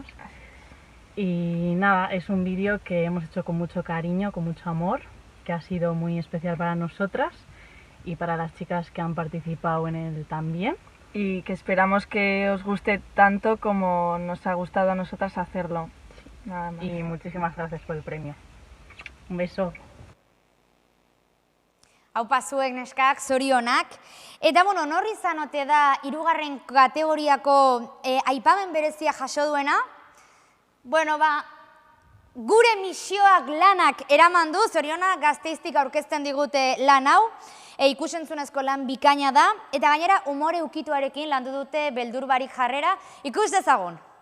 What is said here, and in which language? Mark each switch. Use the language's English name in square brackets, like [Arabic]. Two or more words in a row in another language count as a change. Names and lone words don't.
[Spanish] Y nada, es un vídeo que hemos hecho con mucho cariño, con mucho amor, que ha sido muy especial para nosotras y para las chicas que han participado en él también. Y que esperamos que os guste tanto como nos ha gustado a nosotras hacerlo. Nada más. Y muchísimas gracias por el premio. Un beso. [Basque] Haupa zuek neskak, zorionak. Eta, bueno, norri izan ote da 3. kategoriako aipamen berezia jaso duena? Bueno, gure misioak lanak eraman du, zorionak Gasteiztik aurkezten digute lan hau, ikusentzunezko lan bikaina da, eta gainera umore ukituarekin landu dute beldurbarik jarrera, ikus dezagun.